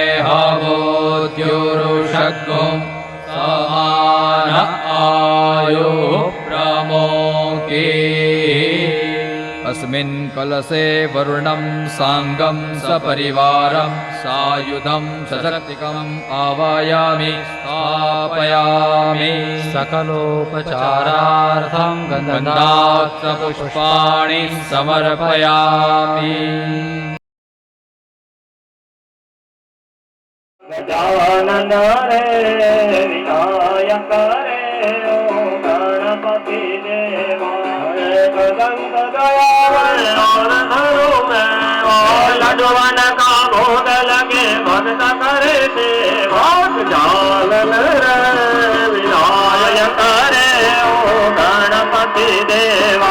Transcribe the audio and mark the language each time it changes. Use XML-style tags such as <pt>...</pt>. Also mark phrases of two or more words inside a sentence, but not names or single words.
<sa>हवोद्युरुषग्गुं समान आयुः प्रमोके अस्मिन् कलशे वरुणं साङ्गं सपरिवारं सायुधं सशक्तिकम् आवायामि स्थापयामि सकलोपचारार्थं गन्धाक्षपुष्पाणि समर्पयामि</sa> <hi>गजानन रे विनायक रे ओ गणपति देवा गदंत दयावरो में लडवन का भोग लगे भक्त करे सेवा गजानन रे विनायक रे ओ गणपति देवा</hi>